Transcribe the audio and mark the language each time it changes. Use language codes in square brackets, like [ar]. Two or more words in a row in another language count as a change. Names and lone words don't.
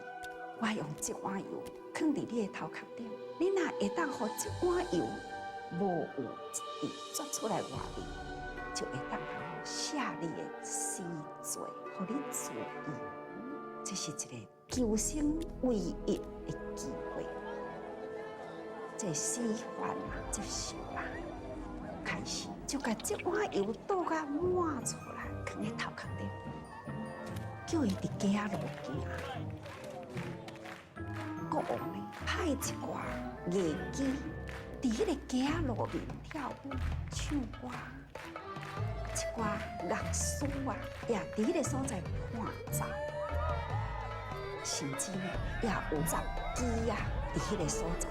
[nan] 我用这碗油放伫你的头壳顶，你若会当互这碗油无有一滴抓出来外面，就会当赦你的死罪，互你自由。这是一个求生唯一的机会。这死犯啊接受啦，开始就把这碗油倒甲满出来，放在头壳顶，叫伊伫街仔路行。国王呢派一寡艺妓伫迄个街仔路面跳舞唱歌，一寡乐师啊也伫迄个所在伴奏，甚至呢也有杂技啊伫迄个所在。